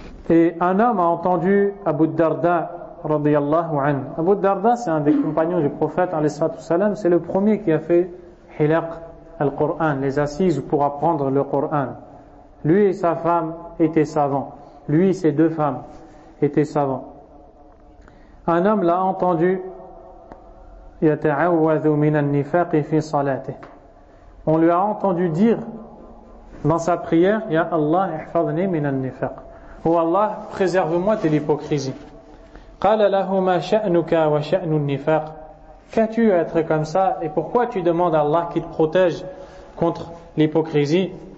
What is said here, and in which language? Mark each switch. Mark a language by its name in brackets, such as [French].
[French] Et un homme a entendu Abu Darda radiyallahu anhu. Abu Darda, c'est un des compagnons du prophète alayhi salatu wasalam, c'est le premier qui a fait hilaq al-Qur'an, les assises pour apprendre le Qur'an. Lui et sa femme étaient savants. Lui et ses deux femmes étaient savants. Un homme l'a entendu [Arabic] يَتَعَوَّذُ مِنَ النِّفَاقِ فِي صَلَاتِهِ. [French] On lui a entendu dire dans sa prière: [Arabic] يَا اللَّهِ احْفَظْنِي مِنَ النِّفَاقِ. [French] Ou Allah, préserve-moi de l'hypocrisie. [Arabic] قَالَ لَهُ مَا شَأْنُكَ وَشَأْنُ النِّفَاقِ. [French] Qu'as-tu à être comme ça et pourquoi tu demandes à Allah qu'il te protège contre l'hypocrisie?